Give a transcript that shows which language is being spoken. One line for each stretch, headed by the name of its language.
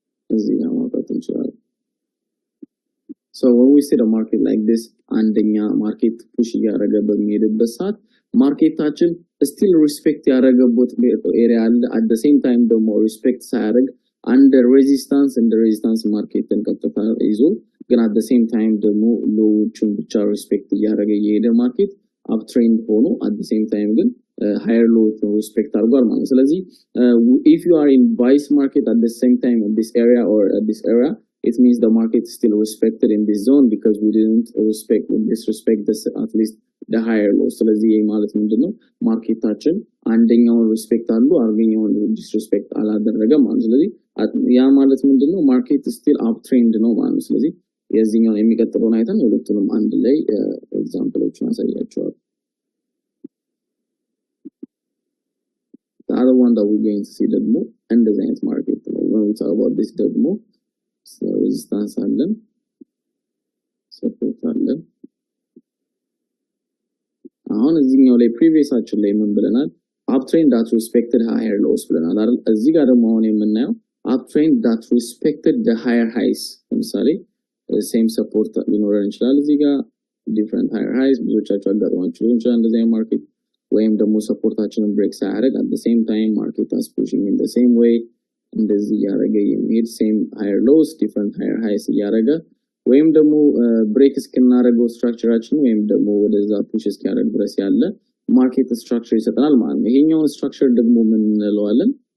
Amharic: እዚህ ጋር ማውጣት እንችላለን።
English: So when we see the market like this,
Amharic: አንደኛ ማርኬት ፑሽ እያደረገ በሚሄድበት ሰዓት ማርኬታችን still respect ያደረገበት ኤሪያ አለ። at the same time ደግሞ respect ሳያደርግ
English: under resistance and the resistance
Amharic: ማርኬትን ቀጥታ ይዞ ግን at the same time ደግሞ ሎዎቹን ብቻ respect እያደረገ የሄደ ማርኬት uptrend ሆኖ at the same time ግን higher low respect አድርጓል ማለት ነው። ስለዚህ
English: if you are in buys market at the same time in this area or at this area, it means the market is still respected in this zone because we didn't disrespect this at least the higher low.
Amharic: ስለዚህ ይሄ ማለት ምንድነው? ማርኬታችን አንደኛውን ሪስፔክት አሉ አርገኛውን ዲስሪስፔክት አላደረገም ማለት ነው። ስለዚህ ያ ማለት ምንድነው? ማርኬት still uptrend ነው ማለት ነው። ስለዚህ የዚህኛውን የሚቀጥለውን አይተን ሁለቱንም አንድ ላይ ኤግዛምፕሎችን አሳያቸዋለሁ።
English: The other one that we're going to see
Amharic: ደግሞ እንደዚህ አይነት ማርኬት ነው።
English: when we talk about this
Amharic: ደግሞ resistance አለን፣ support አለን። አሁን እዚህኛው ላይ ፕሪቪየሳችን ላይ ምን ብለናል?
English: uptrend that respected higher lows
Amharic: ብለናል አይደል? እዚህ ጋር ደግሞ አሁን የምናየው
English: uptrend that respected the higher highs።
Amharic: ለምሳሌ same support ሊኖረን ይችላል እዚህ ጋር different higher highs ብዙዎቻችሁ አጋጥሟችሁ ሊሆን ይችላል እንደዚህ አይነት ማርኬት፣ ወይም ደግሞ ሰፖርታችንን ብሬክ ሳያደርግ
English: at the same time market is pushing in the same way
Amharic: እንደዚህ ያደረገ የሚሄድ
English: same higher lows different higher highs
Amharic: እያደረገ ወይም ደግሞ ብሬክ እስክናደርገው ስትራክቸራችን ወይም ደግሞ ወደዛ ፑሽ እስኪያደርግ ድረስ ያለ ማርኬት ስትራክቸር ይሰጠናል ማለት ነው። ይሄኛውን ስትራክቸር ደግሞ ምን እንለዋለን?